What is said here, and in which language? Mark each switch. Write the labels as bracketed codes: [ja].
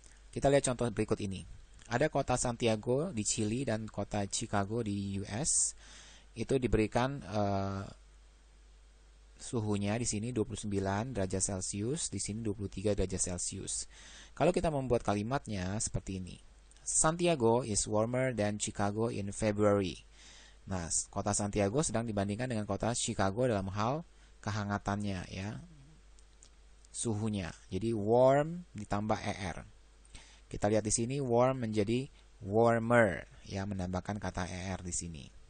[id] Kita lihat contoh berikut ini. Ada kota Santiago di Chili dan kota Chicago di US. Itu diberikan suhunya di sini 29 derajat Celcius, di sini 23 derajat Celcius. Kalau kita membuat kalimatnya seperti ini. [en] Santiago is warmer than Chicago in February. [id] Nah, kota Santiago sedang dibandingkan dengan kota Chicago dalam hal kehangatannya ya. Suhunya. Jadi warm ditambah er. Kita lihat di sini warm menjadi warmer ya, menambahkan kata er di sini.